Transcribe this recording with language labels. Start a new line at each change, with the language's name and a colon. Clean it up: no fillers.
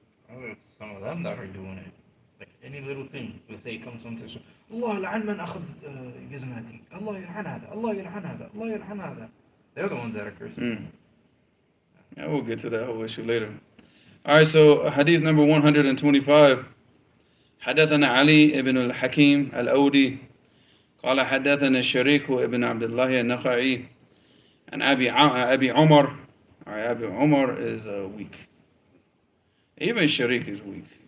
English: Oh, it's some of them that are doing it. Like any little thing, let's say it comes from this,
Arabic: Allah يلعن من أخذ جزمتي, Allah يلعن هذا,
English: Allah يلعن هذا, Allah يلعن هذا. They're the ones that are cursing. Yeah, we'll get to that whole issue later. Alright, so hadith number 125.
Arabic: حدثنا علي بن الحكيم الأودي قال حدثنا الشريك ابن عبد الله النخعي عن أبي عمر.
English: Alright, Abu Umar is weak. Even Sharik is weak.